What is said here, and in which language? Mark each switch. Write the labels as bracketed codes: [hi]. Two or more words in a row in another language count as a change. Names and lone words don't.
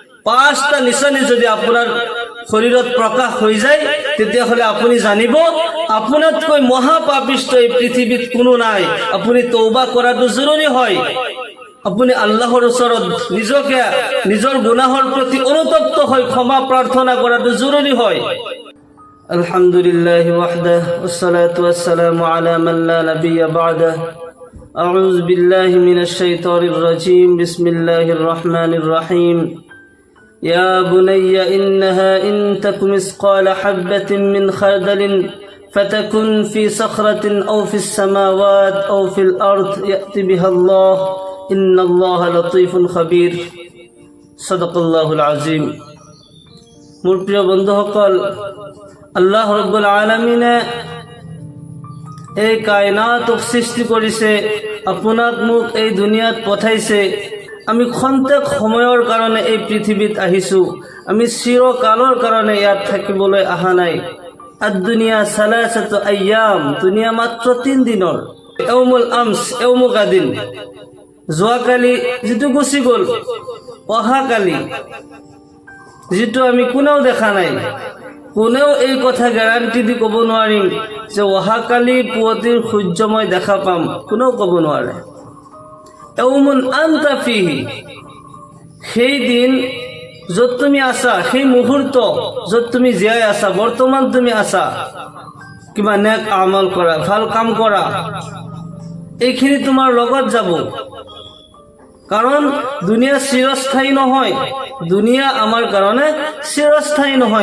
[as] পাঁচটা নিশানি যদি আপোনাৰ শৰীৰত প্ৰকাশ হৈ যায় তেতিয়াহ'লে আপুনি জানিব আপোনাতকৈ মহাপাপিষ্ট এই পৃথিৱীত কোনো নাই। আপুনি তওবা কৰাটো জৰুৰী হয়। আপুনি আল্লাহৰ ওচৰত নিজকে নিজৰ গুনাহৰ প্ৰতি অনুতপ্ত হৈ ক্ষমা প্ৰাৰ্থনা কৰাটো জৰুৰী হয়। [ar] الحمد لله وحده والصلاة والسلام على من لا نبي بعده. أعوذ بالله من الشيطان الرجيم. بسم الله الرحمن الرحيم. يا بني إنها إن تك مثقال حبة من خردل فتكن في صخرة أو في السماوات أو في الأرض يأتي بها الله إن الله لطيف خبير صدق الله العظيم। [as] মোৰ প্ৰিয় বন্ধুসকল, আল্লাহ [ar] رب العالمين [as] এই কায়নাতক সৃষ্টি কৰিছে, আপোনাক মোক এই দুনিয়াত পঠাইছে। আমি খন্তেক সময়ৰ কাৰণে এই পৃথিৱীত আহিছোঁ। আমি চিৰকালৰ কাৰণে ইয়াত থাকিবলৈ অহা নাই। [ar] الدنيا ثلاثة أيام, [as] দুনিয়া মাত্ৰ 3 দিনৰ। [ar] يوم الأمس يوم غد, [as] যোৱাকালি যিটো গুচি গ'ল, অহাকালি যিটো আমি কোনেও দেখা নাই। কোনেও এই কথা গ্যাৰাণ্টি দি ক'ব নোৱাৰিম যে অহাকালি পুৱতিৰ সূৰ্য মই দেখা পাম, কোনেও ক'ব নোৱাৰে। [ar] يوم أنت فيه, [as] সেই দিন য'ত তুমি আছা, সেই মুহূৰ্ত য'ত তুমি জীয়াই আছা, বৰ্তমান তুমি আছা, কিবা নেক আমল কৰা, ভাল কাম কৰা, এইখিনি তোমাৰ লগত যাব। কাৰণ দুনিয়া চিৰস্থায়ী নহয়, দুনিয়া আমাৰ কাৰণে চিৰস্থায়ী নহয়।